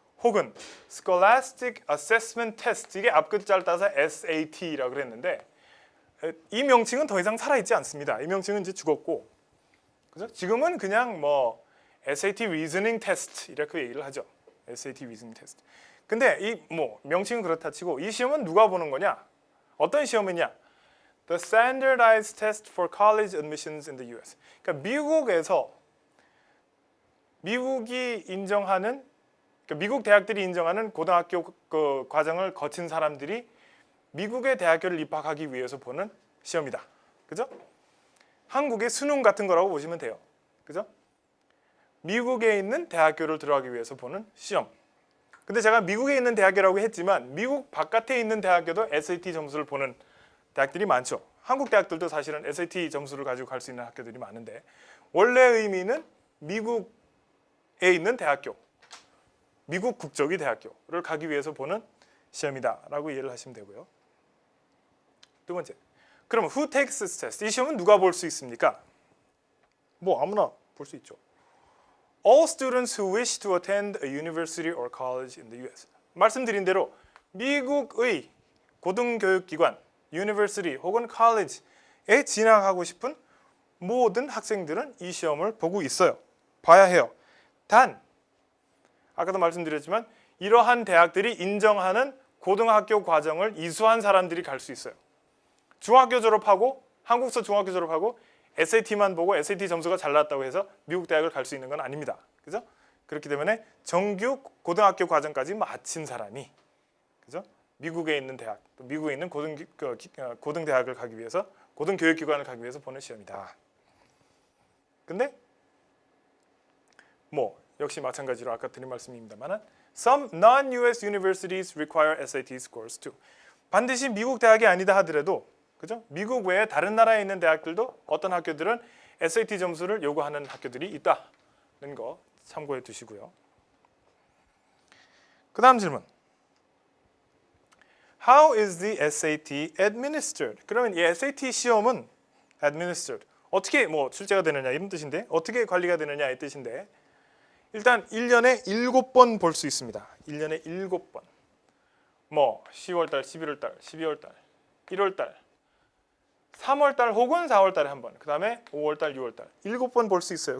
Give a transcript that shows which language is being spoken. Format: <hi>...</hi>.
<ko>혹은 Scholastic Assessment Test, 이게 앞글자를 따서 SAT라고 그랬는데 이 명칭은 더 이상 살아있지 않습니다. 이 명칭은 이제 죽었고, 그죠? 지금은 그냥 뭐 SAT Reasoning Test 이렇게 얘기를 하죠.</ko> <en>SAT Reasoning Test.</en> <ko>근데 이 뭐 명칭은 그렇다 치고 이 시험은 누가 보는 거냐? 어떤 시험이냐?</ko> <en>The Standardized Test for College Admissions in the U.S.</en> <ko>그러니까 미국에서 미국이 인정하는, 그러니까 미국 대학들이 인정하는 고등학교 그 과정을 거친 사람들이 미국의 대학교를 입학하기 위해서 보는 시험이다. 그죠? 한국의 수능 같은 거라고 보시면 돼요. 그죠? 미국에 있는 대학교를 들어가기 위해서 보는 시험. 근데 제가 미국에 있는 대학교라고 했지만 미국 바깥에 있는 대학교도 SAT 점수를 보는 대학들이 많죠. 한국 대학들도 사실은 SAT 점수를 가지고 갈 수 있는 학교들이 많은데 원래 의미는 미국에 있는 대학교, 미국 국적의 대학교를 가기 위해서 보는 시험이다라고 이해를 하시면 되고요. 두 번째, 그럼</ko> <en>who takes this test?</en> <ko>이 시험은 누가 볼 수 있습니까? 뭐 아무나 볼 수 있죠.</ko> <en>All students who wish to attend a university or college in the US.</en> <ko>말씀드린 대로 미국의 고등교육기관, university 혹은 college에 진학하고 싶은 모든 학생들은 이 시험을 보고 있어요. 봐야 해요. 단, 아까도 말씀드렸지만 이러한 대학들이 인정하는 고등학교 과정을 이수한 사람들이 갈 수 있어요. 중학교 졸업하고 한국서 중학교 졸업하고 SAT만 보고 SAT 점수가 잘 나왔다고 해서 미국 대학을 갈 수 있는 건 아닙니다. 그죠? 그렇기 때문에 정규 고등학교 과정까지 마친 사람이 그죠? 미국에 있는 대학, 또 미국에 있는 고등대학을 가기 위해서 고등교육기관을 가기 위해서 보는 시험이다. 근데 뭐 역시 마찬가지로 아까 드린 말씀입니다만</ko> <en>Some non-US universities require SAT scores too.</en> <ko>반드시 미국 대학이 아니다 하더라도 그죠? 미국 외에 다른 나라에 있는 대학들도 어떤 학교들은 SAT 점수를 요구하는 학교들이 있다는 거 참고해 두시고요. 그 다음 질문.</ko> <en>How is the SAT administered?</en> <ko>그러면 이 SAT 시험은 administered. 어떻게 뭐 출제가 되느냐 이런 뜻인데 어떻게 관리가 되느냐 이 뜻인데 일단 1년에 7번 볼 수 있습니다. 1년에 7번. 뭐 10월달, 11월달, 12월달, 1월달, 3월달 혹은 4월달에 한 번. 그 다음에 5월달, 6월달 7번 볼 수 있어요.</ko>